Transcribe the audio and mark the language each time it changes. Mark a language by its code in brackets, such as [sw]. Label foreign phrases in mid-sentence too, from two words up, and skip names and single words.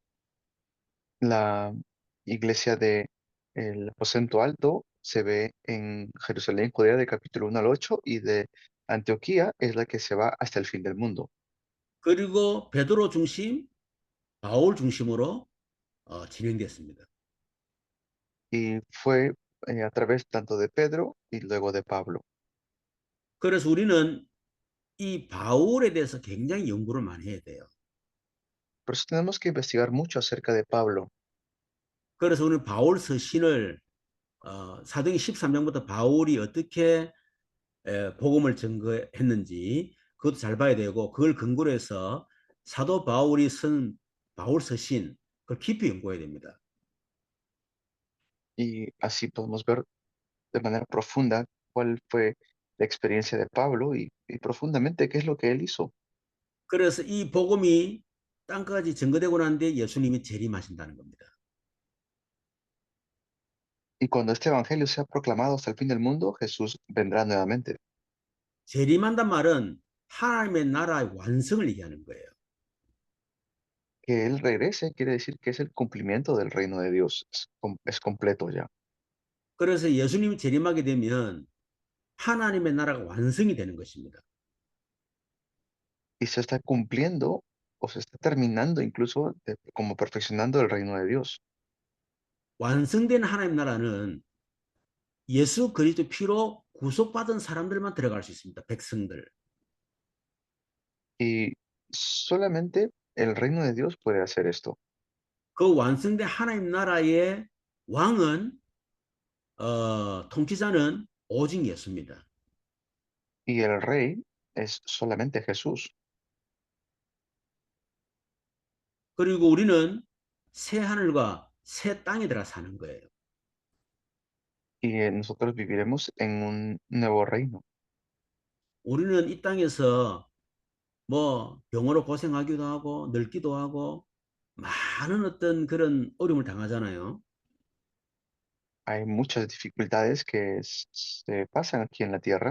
[es] La iglesia de el aposento alto se ve en Jerusalén, Judea, del capítulo 1 al 8, y de Antioquía es la que se va hasta el fin del mundo. [ko] 그리고 베드로 중심, 바울 중심으로 진행됐습니다. [es] Y fue a través tanto de Pedro y luego de Pablo. [ko] 그래서 우리는 이 바울에 대해서 굉장히 연구를 많이 해야 돼요. [es] Por eso tenemos que investigar mucho acerca de Pablo. [ko] 그래서 우리는 바울 서신을 사도행 13장부터 바울이 어떻게 복음을 증거했는지 그것도 잘 봐야 되고, 그걸 근거로 해서 사도 바울이 쓴 바울 서신 그걸 깊이 연구해야 됩니다. [es] Y así podemos ver de manera profunda cuál fue la experiencia de Pablo y profundamente qué es lo que él hizo. [ko] 그래서 이 복음이 땅까지 증거되고 난 뒤에 예수님이 재림하신다는 겁니다. [es] Y cuando este evangelio sea proclamado hasta el fin del mundo, Jesús vendrá nuevamente. [ko] 재림한단 말은 하나님의 나라의 완성을 얘기하는 거예요. [es] Que él regrese quiere decir que es el cumplimiento del reino de Dios. Es completo ya. [ko] 그래서 예수님이 재림하게 되면 하나님의 나라가 완성이 되는 것입니다. [es] Y se está cumpliendo o se está terminando incluso como perfeccionando el reino de Dios. [ko] 완성된 하나님 나라는 예수 그리스도 피로 구속받은 사람들만 들어갈 수 있습니다. 백성들. [es] Y solamente el reino de Dios puede hacer esto. [ko] 그 완성된 하나님 나라의 왕은 통치자는 오직 예수입니다. [es] Y el rey es solamente Jesús. [ko] 그리고 우리는 새 하늘과 새 땅에 들어 사는 거예요. [es] Y nosotros viviremos en un nuevo reino. [ko] 우리는 이 땅에서 뭐 병으로 고생하기도 하고 늙기도 하고 많은 어떤 그런 어려움을 당하잖아요. [es] Hay muchas dificultades que se pasan aquí en la tierra,